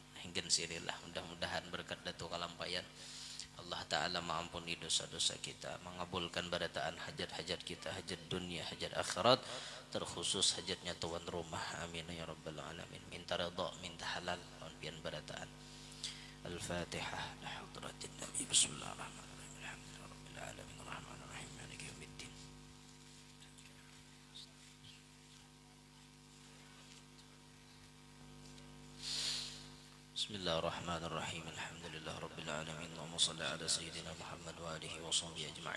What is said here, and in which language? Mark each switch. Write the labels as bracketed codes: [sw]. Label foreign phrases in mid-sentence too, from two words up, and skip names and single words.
[bjn] Hingga sirilah mudah-mudahan berkat Datuk Kalampayan Allah Ta'ala mengampuni dosa-dosa kita, mengabulkan barataan hajat-hajat kita, hajat dunia, hajat akhirat, terkhusus hajatnya tuan rumah. [ar] آمين يا رب العالمين. [bjn] Minta redha, minta halal, pian barataan. Al-Fatihah. [ar] لحضرة النبي. بسم الله الرحمن الرحيم. الحمد لله رب العالمين. الرحمن الرحيم. مالك يوم الدين. بسم الله الرحمن الرحيم. الحمد لله رب العالمين. اللهم صل على سيدنا محمد وآله وصحبه أجمعين.